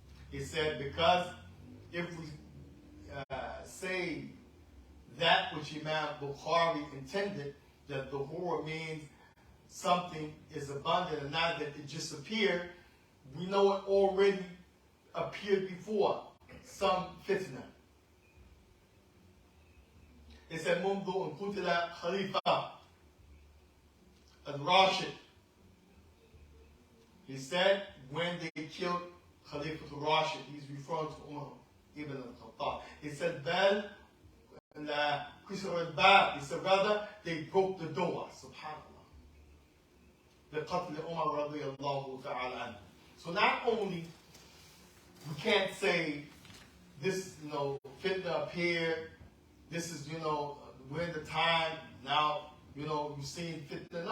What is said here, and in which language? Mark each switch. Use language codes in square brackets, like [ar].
[en] He said because if we say that which Imam Bukhari intended, that the horror means something is abundant and not that it just appeared, we know it already appeared before, some fitna. It said, [ar] منذ أن قتل خليفة al-Rashid. [en] He said, when they killed Khalifa al-Rashid, he's referring to Umar ibn al-Khattab. He said, Bal he said, rather, they broke the door. SubhanAllah. [ar] بِقَتْلِ [en] Umar radiyallahu ta'ala anhu. So not only we can't say this, fitna appeared, this is, we're in the time, now, you're seeing fitna.